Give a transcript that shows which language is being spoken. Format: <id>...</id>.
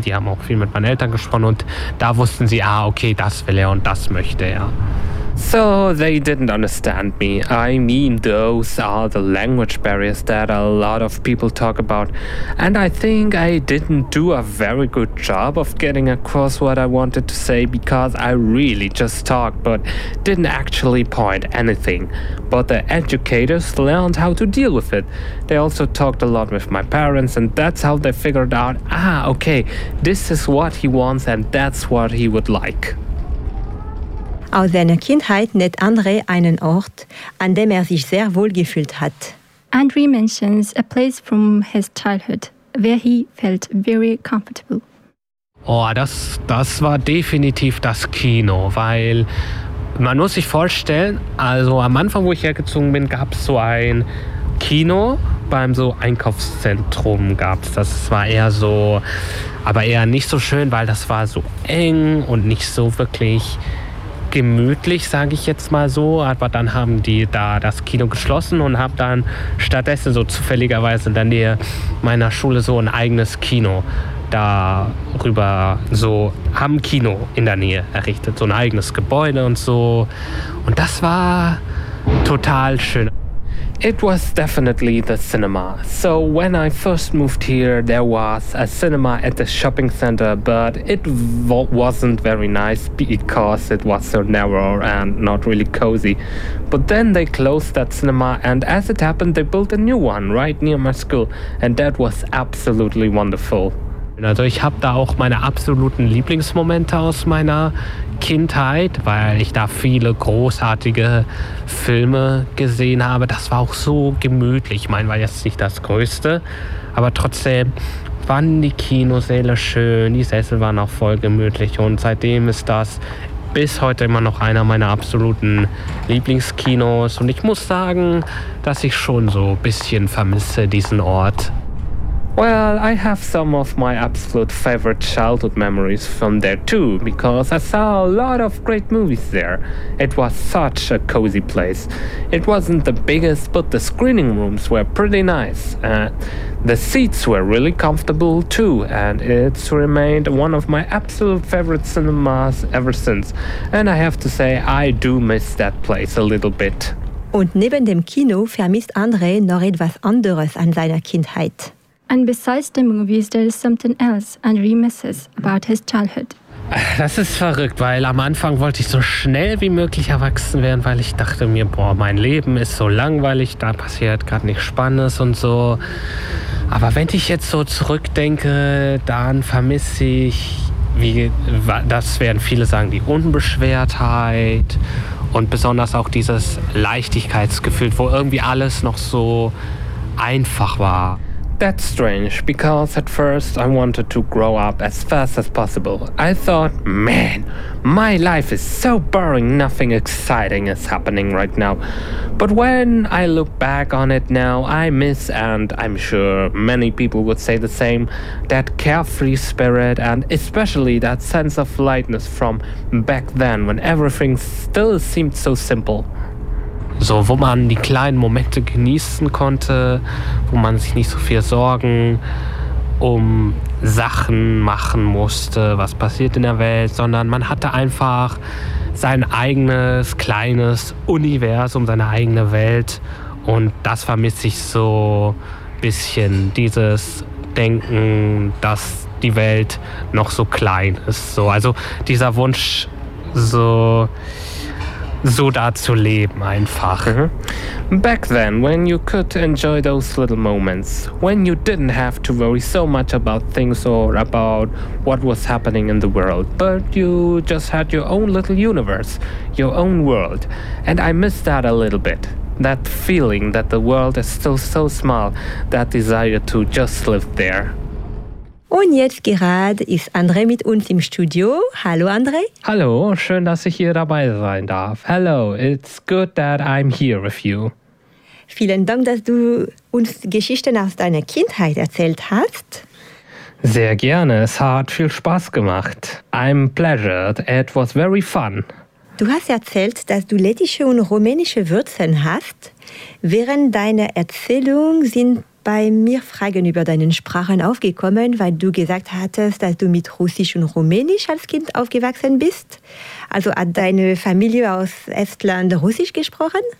<de>Die haben auch viel mit meinen Eltern gesprochen und da wussten sie, okay, das will er und das möchte er.</de> <en>So they didn't understand me. I mean, those are the language barriers that a lot of people talk about. And I think I didn't do a very good job of getting across what I wanted to say, because I really just talked but didn't actually point anything. But the educators learned how to deal with it. They also talked a lot with my parents, and that's how they figured out, okay, this is what he wants and that's what he would like.</en> <de>Aus seiner Kindheit nennt André einen Ort, an dem sich sehr wohl gefühlt hat.</de> <en>André mentions a place from his childhood, where he felt very comfortable.</en> <de>Oh, das war definitiv das Kino, weil man muss sich vorstellen, also am Anfang, wo ich hergezogen bin, gab es so ein Kino beim so Einkaufszentrum gab es. Das war eher so, aber eher nicht so schön, weil das war so eng und nicht so wirklich gemütlich, sage ich jetzt mal so, aber dann haben die da das Kino geschlossen und haben dann stattdessen so zufälligerweise in der Nähe meiner Schule so ein eigenes Kino darüber, so haben Kino in der Nähe errichtet, so ein eigenes Gebäude und so, und das war total schön.</de> <en>It was definitely the cinema. So when I first moved here, there was a cinema at the shopping center, but it wasn't very nice because it was so narrow and not really cozy. But then they closed that cinema, and as it happened, they built a new one right near my school, and that was absolutely wonderful.</en> <de>Also ich habe da auch meine absoluten Lieblingsmomente aus meiner Kindheit, weil ich da viele großartige Filme gesehen habe. Das war auch so gemütlich. Ich meine, war jetzt nicht das Größte, aber trotzdem waren die Kinosäle schön, die Sessel waren auch voll gemütlich, und seitdem ist das bis heute immer noch einer meiner absoluten Lieblingskinos, und ich muss sagen, dass ich schon so ein bisschen vermisse diesen Ort.</de> <en>Well, I have some of my absolute favorite childhood memories from there too, because I saw a lot of great movies there. It was such a cozy place. It wasn't the biggest, but the screening rooms were pretty nice. The seats were really comfortable too, and it's remained one of my absolute favorite cinemas ever since. And I have to say, I do miss that place a little bit.</en> <de>Und neben dem Kino vermisst André noch etwas anderes an seiner Kindheit.</de> <en>And besides the movies, there is something else André misses about his childhood.</en> <de>Das ist verrückt, weil am Anfang wollte ich so schnell wie möglich erwachsen werden, weil ich dachte mir, boah, mein Leben ist so langweilig, da passiert gerade nichts Spannendes und so. Aber wenn ich jetzt so zurückdenke, dann vermisse ich, wie das werden viele sagen, die Unbeschwertheit und besonders auch dieses Leichtigkeitsgefühl, wo irgendwie alles noch so einfach war.</de> <en>That's strange, because at first I wanted to grow up as fast as possible. I thought, man, my life is so boring, nothing exciting is happening right now. But when I look back on it now, I miss, and I'm sure many people would say the same, that carefree spirit and especially that sense of lightness from back then when everything still seemed so simple.</en> <de>So, wo man die kleinen Momente genießen konnte, wo man sich nicht so viel Sorgen um Sachen machen musste, was passiert in der Welt, sondern man hatte einfach sein eigenes kleines Universum, seine eigene Welt. Und das vermisse ich so ein bisschen, dieses Denken, dass die Welt noch so klein ist. So, also dieser Wunsch, so da zu leben einfach.</de> <en>Back then, when you could enjoy those little moments, when you didn't have to worry so much about things or about what was happening in the world, but you just had your own little universe, your own world. And I miss that a little bit. That feeling that the world is still so small, that desire to just live there.</en> <de>Und jetzt gerade ist André mit uns im Studio. Hallo André. Hallo, schön, dass ich hier dabei sein darf.</de> <en>Hello, it's good that I'm here with you.</en> <de>Vielen Dank, dass du uns Geschichten aus deiner Kindheit erzählt hast. Sehr gerne, es hat viel Spaß gemacht.</de> <en>I'm pleasured, it was very fun.</en> <de>Du hast erzählt, dass du lettische und rumänische Wurzeln hast. Während deiner Erzählung sind bei mir Fragen über deine Sprachen aufgekommen, weil du gesagt hattest, dass du mit Russisch und Rumänisch als Kind aufgewachsen bist. Also hat deine Familie aus Estland Russisch gesprochen?</de>